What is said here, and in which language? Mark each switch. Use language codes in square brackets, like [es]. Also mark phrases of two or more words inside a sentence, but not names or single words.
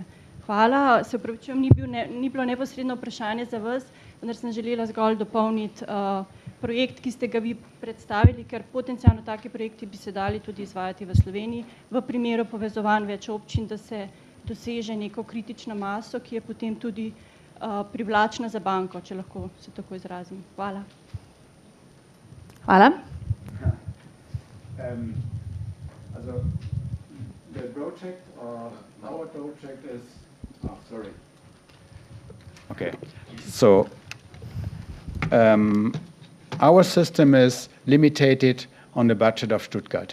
[sl] Hvala, se upravičujem, ni bilo neposredno vprašanje za vas, vendar sem želela zgolj dopolniti projekt, ki ste ga vi predstavili, ker potencialno taki projekti bi se dali tudi izvajati v Sloveniji, v primeru povezovanj več občin, da se doseže neko kritično maso, ki je potem tudi privlačna za banko, če lahko se tako izrazim. Hvala. Hvala. [en] Also, the project, our project is sorry. Okay, so our system is limited on the budget of Stuttgart.